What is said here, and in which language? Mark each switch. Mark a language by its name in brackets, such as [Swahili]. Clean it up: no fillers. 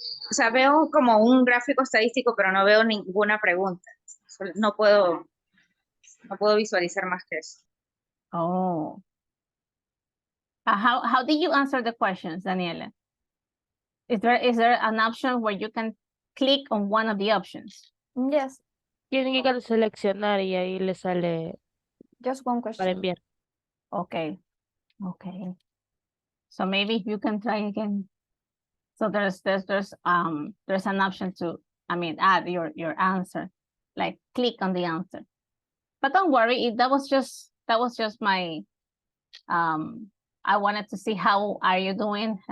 [Spanish] O sea, veo como un gráfico estadístico, pero no veo ninguna pregunta. No puedo visualizar más que eso. Oh. [English] How did you answer the questions, Daniela? Is there an option where you can click on one of the options? Yes, [Spanish] Tienen que seleccionar y ahí le sale [English] just one [Spanish] para [English] question. [Spanish] enviar. [English] Okay. Okay. So maybe you can try again. So there's an option to, add your answer, like click on the answer. But don't worry, that was just my, I wanted to see how are you doing.